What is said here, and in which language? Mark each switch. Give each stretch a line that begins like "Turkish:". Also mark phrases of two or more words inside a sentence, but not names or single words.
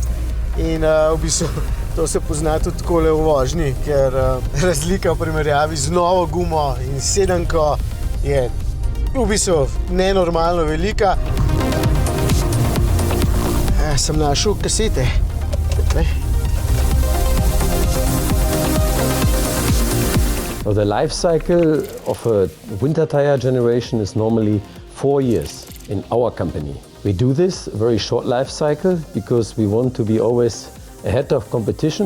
Slovenian: In v bistvu to se pozna tudi takole v vožnji, ker razlika v primerjavi z novo gumo in sedemko je v bistvu nenormalno velika. Sem našel kasete.
English: The life cycle of a winter tire generation is normally 4 years in our company. We do this very short life cycle because we want to be always ahead of competition.